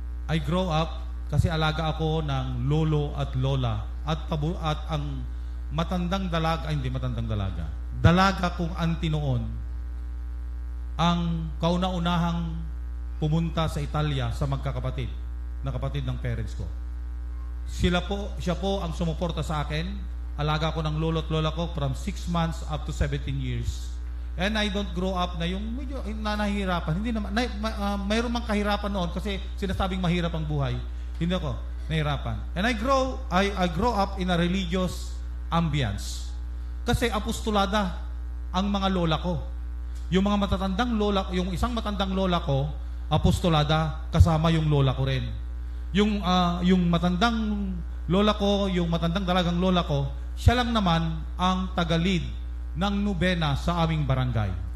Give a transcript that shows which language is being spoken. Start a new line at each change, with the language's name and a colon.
English: I grow up
Filipino: kasi alaga ako ng lolo at lola at ang matandang dalaga, hindi matandang dalaga. Dalaga kong auntie noon ang kauna-unahang pumunta sa Italia sa magkakapatid na kapatid ng parents ko. Siya po ang sumuporta sa akin. Alaga ko ng lolo at lola ko
English: from 6 months up to 17 years. And I don't grow up
Filipino: na yung medyo nahihirapan. Hindi naman, mayroon mang kahirapan noon kasi sinasabing mahirap ang buhay. Hindi ako nahirapan.
English: And I grow up in a religious ambience.
Filipino: Kasi apostolada ang mga lola ko. Yung mga matatandang lola, yung isang matandang lola ko, apostolada kasama yung lola ko rin. Yung matandang lola ko, yung matandang dalagang lola ko, siya lang naman ang tagalid ng nobena sa aming barangay.